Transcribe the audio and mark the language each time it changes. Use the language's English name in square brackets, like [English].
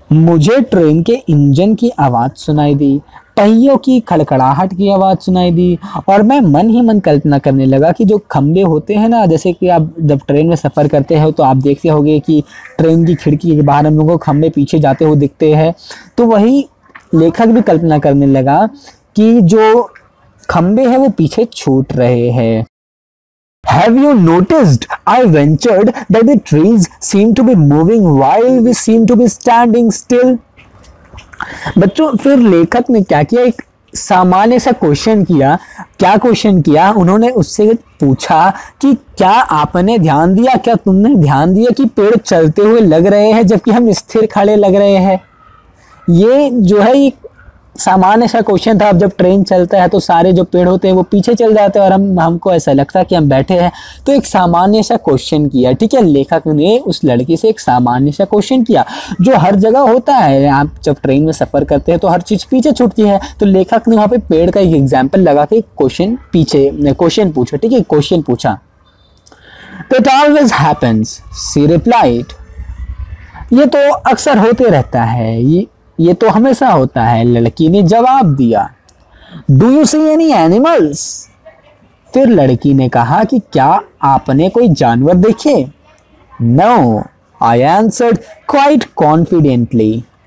[Hindi] मुझे ट्रेन के इंजन की आवाज़ सुनाई दी, पहियों की खड़खड़ाहट की आवाज़ सुनाई दी और मैं मन ही मन कल्पना करने लगा कि जो खंबे होते हैं ना, जैसे कि आप जब ट्रेन में सफ़र करते हो तो आप देखते होंगे कि ट्रेन की खिड़की के बाहर हम लोगों को खंबे पीछे जाते हुए दिखते हैं। तो वही लेखक भी कल्पना करने लगा कि जो खंबे हैं वो पीछे छूट रहे हैं। [English] Have you noticed? I ventured that the trees seem to be moving while we seem to be standing still. [Hindi] बच्चों, फिर लेखक ने क्या किया, एक सामान्य सा क्वेश्चन किया। क्या क्वेश्चन किया, उन्होंने उससे पूछा कि क्या आपने ध्यान दिया, क्या तुमने ध्यान दिया कि पेड़ चलते हुए लग रहे हैं जबकि हम स्थिर खड़े लग रहे हैं। ये जो है एक सामान्य सा क्वेश्चन था। अब जब ट्रेन चलता है तो सारे जो पेड़ होते हैं वो पीछे चल जाते हैं और हमको ऐसा लगता है कि हम बैठे हैं। तो एक सामान्य सा क्वेश्चन किया। ठीक है, लेखक ने उस लड़की से एक सामान्य सा क्वेश्चन किया जो हर जगह होता है। आप जब ट्रेन में सफ़र करते हैं तो हर चीज़ पीछे छूटती है। तो लेखक ने वहाँ पे पेड़ का एक एग्जाम्पल लगा के क्वेश्चन पूछा। ठीक है, क्वेश्चन पूछा। [English] That always happens, she replied. [Hindi] ये तो अक्सर होते रहता है, ये तो हमेशा होता है, लड़की ने जवाब दिया। [English] Do you see any animals? [Hindi] फिर लड़की ने कहा कि क्या आपने कोई जानवर देखे? [English] No, I answered quite confidently.